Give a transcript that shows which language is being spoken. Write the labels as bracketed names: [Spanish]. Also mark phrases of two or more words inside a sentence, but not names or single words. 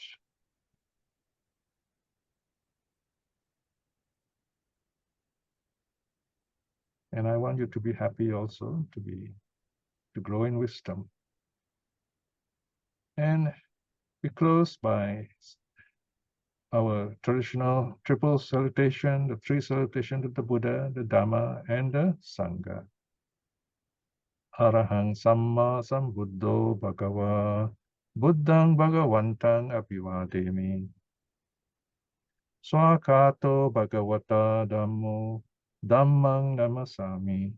[English] And I want you to be happy also, to grow in wisdom. And we close by our traditional triple salutation, the three salutations to the Buddha, the Dhamma, and the Sangha. [Pali] Arahang Samma Sambuddho Bhagava Buddhang Bhagavantang Abhivademi. Swakato Bhagavata Dhammo Dhammang Namasami.